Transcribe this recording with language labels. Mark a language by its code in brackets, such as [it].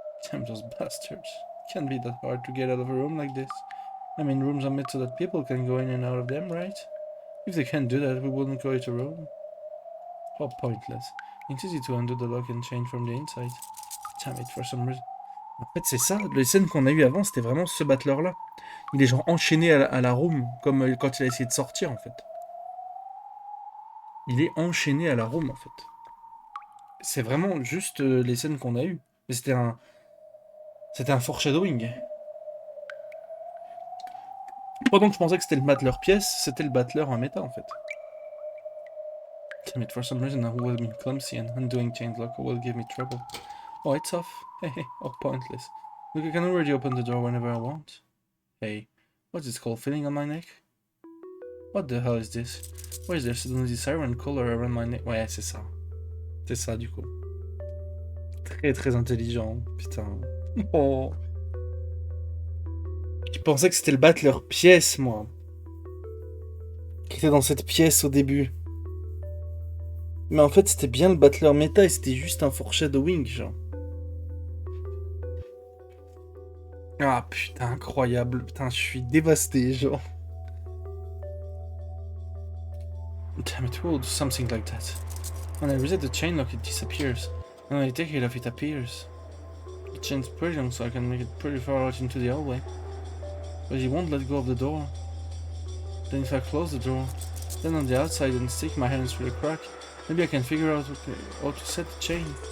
[en] Damn those bastards. Can't be that hard to get out of a room like this. I mean, rooms are made so that people can go in and out of them, right? If they can't do that, we wouldn't call it a room. How pointless. It's easy to undo the lock and change from the inside. Damn it, for some reason. [fr] En fait, c'est ça, les scènes qu'on a eues avant, c'était vraiment ce battler-là. Il est genre enchaîné à la room, comme quand il a essayé de sortir, en fait. Il est enchaîné à la room, en fait. C'est vraiment juste les scènes qu'on a eues. Mais c'était un foreshadowing. Pendant que je pensais que c'était le battler pièce, c'était le battler en méta, en fait. [en] Damn it, for some reason I will be clumsy and undoing chain lock will give me trouble. Oh, it's off. Hehe, oh, pointless. Look, I can already open the door whenever I want. Hey, what's this cold feeling on my neck? What the hell is this? Why is there suddenly this iron collar around my neck? [fr] Ouais, c'est ça. C'est ça, du coup. Très très intelligent, putain. Oh. Je pensais que c'était le battler pièce, moi. Qui était dans cette pièce au début. Mais en fait, c'était bien le battler méta et c'était juste un foreshadowing, genre. Ah putain, incroyable. Putain, je suis dévasté, genre. [en] Damn it, we'll do something like that. When I reset the chain lock, it disappears. And when I take it off, it appears. The chain's pretty long, so I can make it pretty far out into the hallway. But he won't let go of the door. Then if I close the door, then on the outside and stick my hands through the crack, maybe I can figure out how to set the chain.